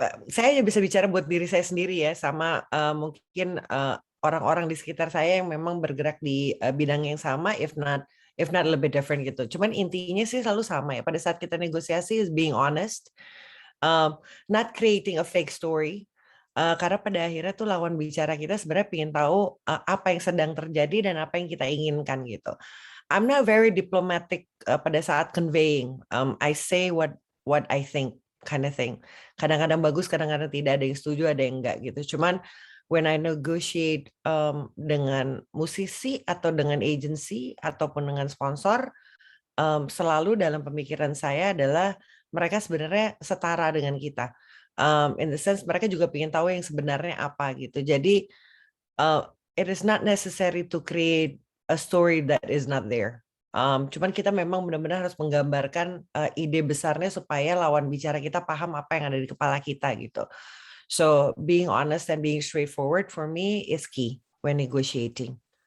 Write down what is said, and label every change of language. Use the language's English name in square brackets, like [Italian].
[Indonesian] Saya bisa bicara buat diri saya sendiri ya, sama mungkin orang-orang di sekitar saya yang memang bergerak di bidang yang sama, [English] if not a little bit different [Indonesian] gitu. Cuman intinya sih selalu sama ya. Pada saat kita negosiasi [English] is being honest, not creating a fake story. [Indonesian] Karena pada akhirnya tuh lawan bicara kita sebenarnya ingin tahu apa yang sedang terjadi dan apa yang kita inginkan gitu. [English] I'm not very diplomatic [Indonesian] pada saat [English] conveying. I say what I think, kind of thing. [Indonesian] Kadang-kadang bagus, kadang-kadang tidak, ada yang setuju, ada yang enggak gitu. Cuman [English] when I negotiate [Indonesian] dengan musisi atau dengan agency ataupun dengan sponsor, selalu dalam pemikiran saya adalah mereka sebenarnya setara dengan kita. [English] In the sense [Indonesian] mereka juga ingin tahu yang sebenarnya apa gitu. [English] Jadi it is not necessary to create a story that is not there. [Indonesian] Cuman kita memang benar-benar harus menggambarkan ide besarnya supaya lawan bicara kita paham apa yang ada di kepala kita gitu. [English] So being honest and being straightforward for me is key when negotiating.